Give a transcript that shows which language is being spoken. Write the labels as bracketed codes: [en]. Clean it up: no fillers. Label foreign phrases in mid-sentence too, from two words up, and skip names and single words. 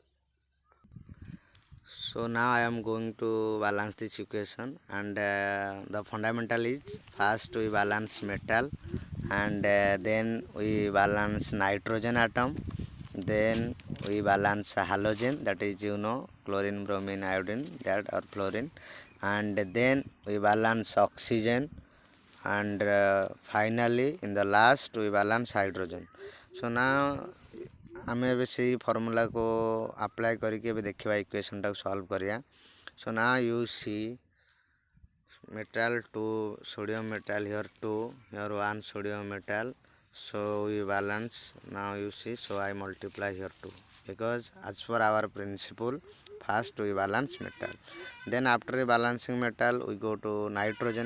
[en] So now I am going to balance this equation, and the fundamental is first we balance metal, and then we balance nitrogen atom, then we balance halogen, that is chlorine, bromine, iodine, that or fluorine, and then we balance oxygen, and finally in the last we balance hydrogen. So now [or] ଆମେ ଏବେ ସେଇ ଫର୍ମୁଲାକୁ ଆପ୍ଲାଏ କରିକି ଏବେ ଦେଖିବା ଇକ୍ୱେସନ୍ଟାକୁ ସଲ୍ଭ କରିବା. [en] So now you see metal 2 sodium metal, here 2, here 1 sodium metal, so we balance. Now you see, so I multiply here 2 because as per our principle first we balance metal, then after balancing metal we go to nitrogen.